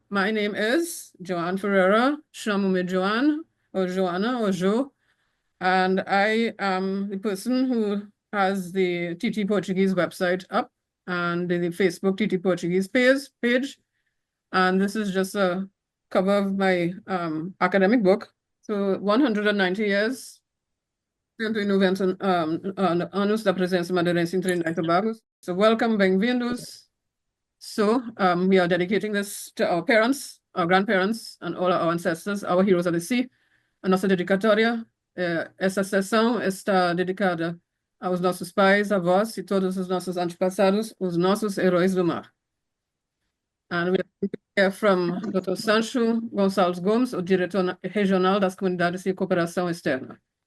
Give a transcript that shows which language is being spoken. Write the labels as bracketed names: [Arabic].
[English] My name is Joanne Ferreira. [Portuguese] Chamo-me [English] Joanne, or Joanna, or Jo. And I am the person who has the TT Portuguese website up and the Facebook TT Portuguese page. And this is just a cover of my academic book. So 190 years, [Portuguese] 190 anos da presença madeirense em Trinidad Tobago. [English] So welcome, [Portuguese] bem-vindos. [English] So we are dedicating this to our parents, our grandparents, and all our ancestors, our heroes of the sea. [Portuguese] A nossa dedicatória, essa sessão está dedicada aos nossos pais, avós e todos os nossos antepassados, os nossos heróis do mar. [English] And we are from Dr. [Portuguese] 𝐂𝐨𝐦𝐦𝐞𝐦 𝐂𝐨𝐦𝐿, o diretor regional das Comunidades e Cooperação Externa.